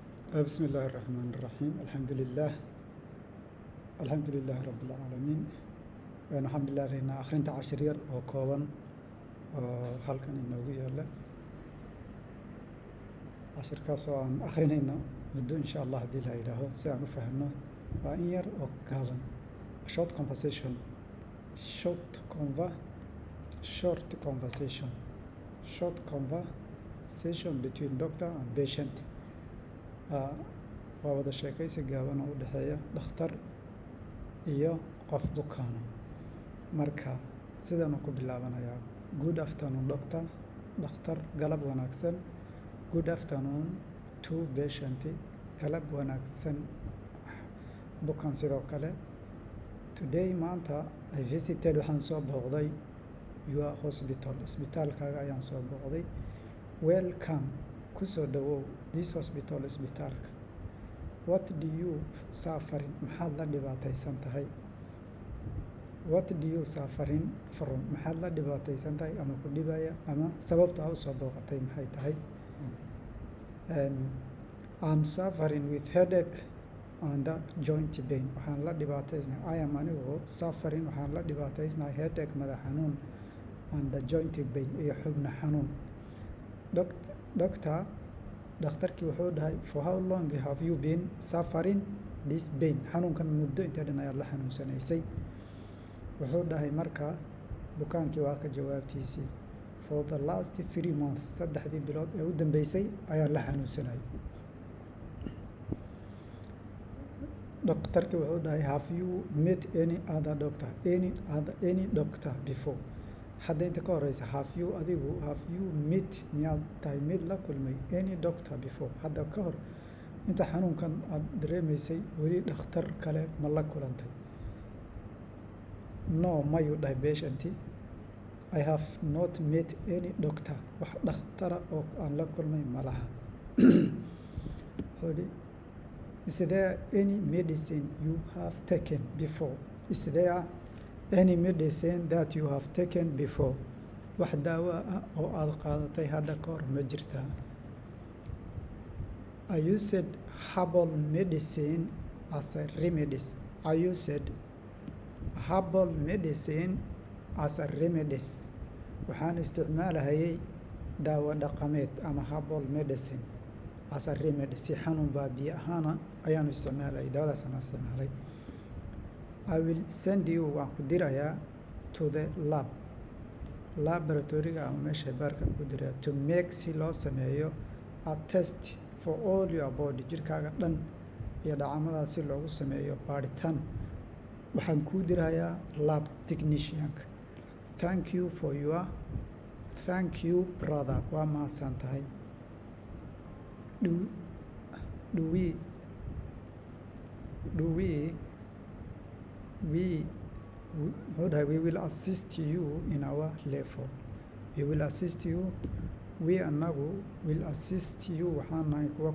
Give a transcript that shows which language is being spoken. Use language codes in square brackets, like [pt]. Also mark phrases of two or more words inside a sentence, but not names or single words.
[ar] بسم الله الرحمن الرحيم الحمد لله رب العالمين [so] waxaan bilaabaynaa akhrinta cashir yar oo kooban oo halkan inoogu yaala cashirkaas oo aan akhrinayno muddo [ar] insha allah [so] haddii la yidhaaho si aan u fahamno waa in yar oo gaaban [en] short conversation between doctor and patient [so] waa wada sheekaysi gaaban oo u dhexeeya dhakhtar iyo qof bukaana marka sidaanu ku bilaabanayaa [en] good afternoon doctor [so] dhakhtar galab wanaagsan [en] good afternoon to patient [so] galab wanaagsan bukaan sidoo kale today maanta I visited waxaan soo booqday [en] your hospital [so] isbitaalkaaga ayaan soo booqday welcome kusoo dhawow [en] this hospital [so] isbitaalka [en] what do you suffering [so] maxaad la dhibaataysan tahay [en] what do you suffering from [so] maxaad la dhibaataysan tahay ama ku dhibaya ama sababta aad usoo booqatay maxay tahay [en] I'm suffering with headache and joint pain [so] waxaan la dhibaataysnahay [en] I am anigu suffering [so] waxaan la dhibaataysnahay [en] headache [so] madax xanuun [en] and joint pain [so] iyo xubna xanuun dhakhtarkii wuxuu dhahay [en] for how long have you been suffering this pain [so] xanuunkan muddo intee dhan ayaad la xanuunsanaysay wuxuu dhahay marka bukaankii waa ka jawaabtiisii [en] for the last 3 months [so] 3 bilood ee u dambeysay ayaan la xanuunsanayay dhakhtarkii wuxuu dhahay [en] have you met any doctor before [so] hadda inta ka horeysa [en] have you met [so] miyaad tahay mid la kulmay [en] any doctor before [so] hadda ka hor inta xanuunkan aad dareemaysay weli dhakhtar kale ma la kulantay [en] no [so] mayu dhahay [en] patient I have not met any doctor [so] wax dhakhtara oo aan la kulmay ma laha [en] is there any medicine you have taken before is there any medicine that you have taken before [so] wax daawo ah oo aad qaadatay hadda ka hor ma jirtaa [en] I used herbal medicine as a remedies I used herbal medicine as a remedies [so] waxaan isticmaalahayay daawo dhaqameed ama [en] herbal medicine as a remedy [so] si xanuun baabiye ahaana ayaanu isticmaalayay daawadaasaan isticmaalay [en] I will send you [so] waan ku dirayaa [en] to the laboratoryga [so] ama meesha baarka ku dirayaa [en] to make [so] si loo sameeyo [en] a test for all your body [so] jirkaaga dhan iyo dhacamadaas si loogu sameeyo baaritaan waxaan kuu dirayaa [en] lab technicianka [so] thank [en] you brother [so] waa mahadsan tahay [en] we will assist you in our level we anagu will assist you [so] waxaan nahay kuwa